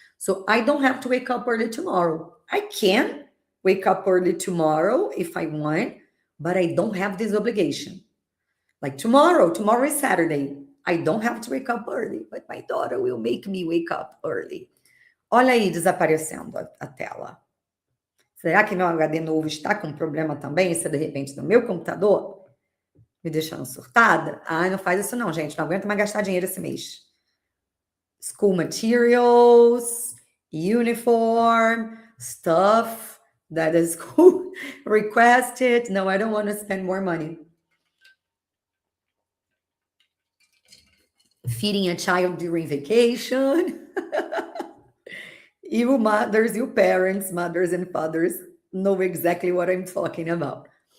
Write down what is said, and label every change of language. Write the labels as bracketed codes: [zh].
[en] So I don't have to wake up early tomorrow. I can wake up early tomorrow if I want, but I don't have this obligation. Like tomorrow is Saturday. I don't have to wake up early, but my daughter will make me wake up early. [pt] Olha aí desaparecendo a tela. Será que meu HD novo está com problema também? Se de repente no meu computador me deixando surtada? Ah, não faz isso não, gente. Não aguento mais gastar dinheiro esse mês. [en] School materials, uniform, stuff that the school requested. No, I don't want to spend more money. Feeding a child during vacation. You mothers, you parents, mothers and fathers know exactly what I'm talking about.